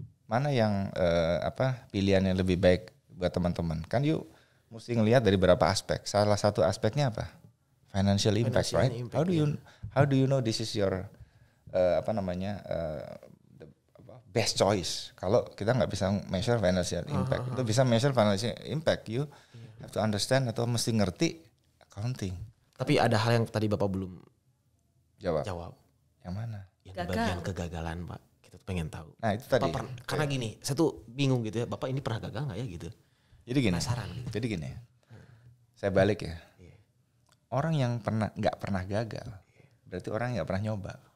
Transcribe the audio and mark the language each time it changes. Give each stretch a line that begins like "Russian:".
Indonesian: Mana yang pilihan yang lebih baik buat teman-teman? Kan you mesti ngelihat dari beberapa aspek. Salah satu aspeknya apa?
English: Financial impact, right? How do you know this is your the best choice?
Indonesian: Kalau kita nggak bisa measure financial impact, itu bisa measure financial impact,
English: you have to understand
Indonesian: atau mesti ngerti accounting. Tapi ada hal yang tadi Bapak belum jawab. Yang mana? Yang bagian kegagalan Pak. Kita pengen tahu. Nah itu tadi. Karena gini, saya tuh bingung gitu ya. Bapak ini pernah gagal nggak ya gitu? Jadi gini. Penasaran gitu. Jadi gini. Saya balik ya. Orang yang nggak pernah gagal, berarti orang yang nggak pernah nyoba.